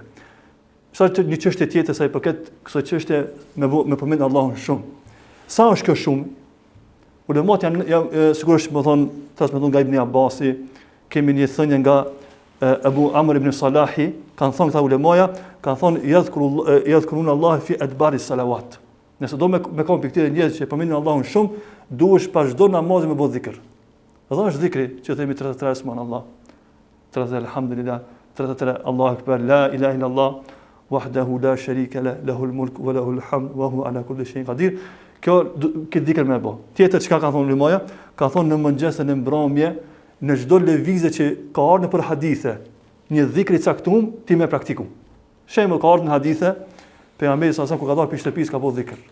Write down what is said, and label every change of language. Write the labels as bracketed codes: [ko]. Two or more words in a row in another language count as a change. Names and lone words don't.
[sq] Sa një çështje tjetër sa i përket kësaj çështje me përmend Allahun shumë. Sa është kjo shumë? Ulemat janë sigurisht më thonë, transmeton nga Ibn Abbasi, kemi një thënie nga Abu Amr ibn Salahi, kanë thonë këta ulemaja, kanë thonë [ar] يذكرون الله في أدبار الصلوات. [sq] Nëse do me kom për këtyre njerëz që përmendin Allahun shumë, duhesh pas çdo namazi me bë dhikr. Dhe është dhikri që themi [ar] 33 سبحان الله، 33 الحمد لله، 33 الله أكبر، لا إله إلا الله، وحده لا شريك له، له الملك وله الحمد وهو على كل شيء قدير. [sq] Këtë dhikr me bë. Tjetër çka kanë thonë ulemaja, kanë thonë në mëngjes e në mbrëmje, në çdo lëvizje që ka ardhur për hadithe, një dhikr i caktuar ti me praktiku. Shembull ka ardhur në hadithe, pejgamberi sa ku ka dalë për shtëpisë ka bëu dhikr.